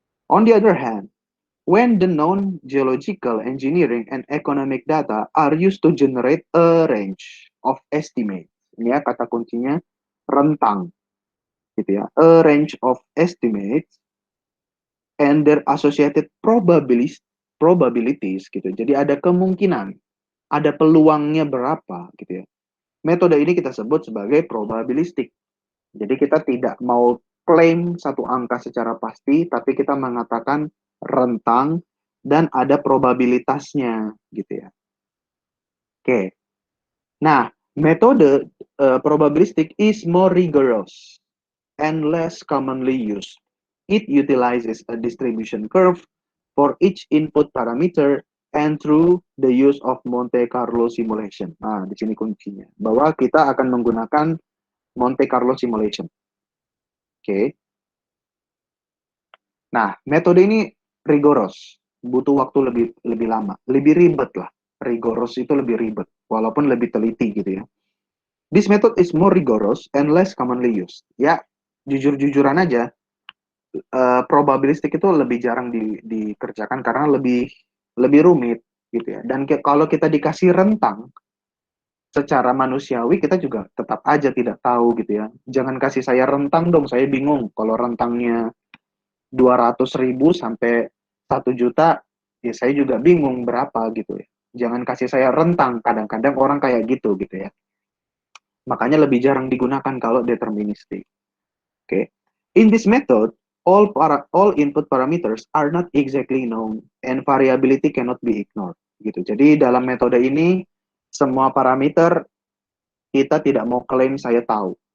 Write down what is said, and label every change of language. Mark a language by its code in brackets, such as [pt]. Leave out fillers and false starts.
[en] On the other hand, when the known geological, engineering, and economic data are used to generate a range of estimates. [id] Ini ya kata kuncinya rentang, gitu ya. [en] A range of estimates and their associated probabilities, [id] gitu. Jadi ada kemungkinan, ada peluangnya berapa, gitu ya. Metode ini kita sebut sebagai probabilistik. Jadi kita tidak mau klaim satu angka secara pasti, tapi kita mengatakan rentang dan ada probabilitasnya, gitu ya. Oke. Nah, metode [en] probabilistic is more rigorous and less commonly used. It utilizes a distribution curve for each input parameter and through the use of Monte Carlo simulation. [id] Nah, di sini kuncinya. Bahwa kita akan menggunakan [en] Monte Carlo simulation. [id] Oke. Nah, metode ini rigorous, butuh waktu lebih lama, lebih ribet lah. Rigorous itu lebih ribet, walaupun lebih teliti gitu ya. [en] This method is more rigorous and less commonly used. [id] Ya, jujur-jujuran aja, probabilistik itu lebih jarang dikerjakan karena lebih rumit gitu ya. Dan kalau kita dikasih rentang, secara manusiawi kita juga tetap aja tidak tahu gitu ya. Jangan kasih saya rentang dong, saya bingung. Kalau rentangnya 200.000 sampai 1 juta, ya saya juga bingung berapa gitu ya. Jangan kasih saya rentang, kadang-kadang orang kayak gitu ya. Makanya lebih jarang digunakan kalau deterministik. Oke. [en] In this method, all input parameters are not exactly known and variability cannot be ignored. [id] Gitu. Jadi dalam metode ini semua parameter kita tidak mau klaim saya tahu.